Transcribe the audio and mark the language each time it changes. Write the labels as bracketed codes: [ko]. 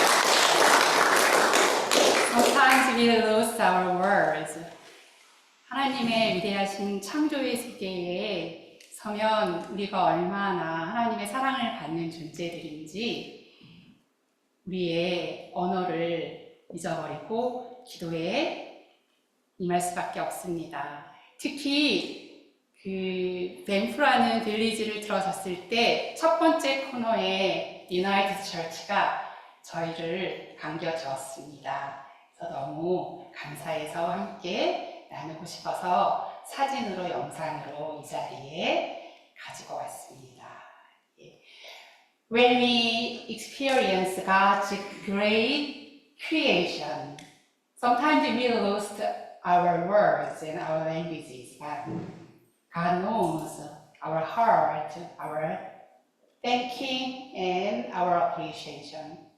[en] Sometimes we lose our words. [ko] 하나님의 위대하신 창조의 세계에 서면 우리가 얼마나 하나님의 사랑을 받는 존재들인지 우리의 언어를 잊어버리고 기도에 임할 수밖에 없습니다. 특히 그 벤프라는 빌리지를 들어섰을 때 첫 번째 코너에 유나이티드 처치가 저희를 반겨주었습니다. 그래서 너무 감사해서 함께 나누고 싶어서 사진으로 영상으로 이 자리에 가지고 왔습니다. [en] When we experience God's great creation, sometimes we lose our words and our languages, but God knows our heart, our thanking and our appreciation.